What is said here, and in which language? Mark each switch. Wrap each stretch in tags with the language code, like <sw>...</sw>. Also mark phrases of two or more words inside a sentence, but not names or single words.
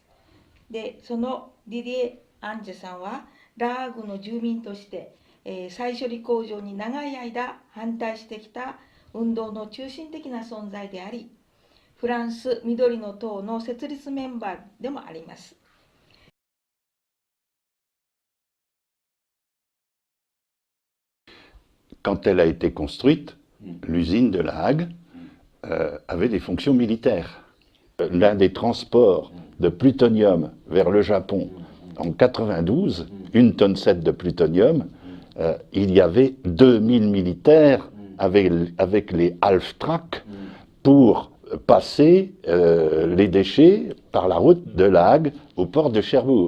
<ja>で、そのディディエ・アンジュさんはラーグの住民として、再処理工場に長い間反対してきた運動の中心的な存在であり、フランス緑の党の設立メンバーでもあります。</ja> <fr>Quand elle a été construite, l'usine de La Hague avait des fonctions militaires. L'un des transports de plutonium vers le Japon en 92, 1,7 tonne de plutonium, il y avait 2000 militaires avec les half-tracks pour passer les déchets par la route de La Hague au port de Cherbourg.</fr>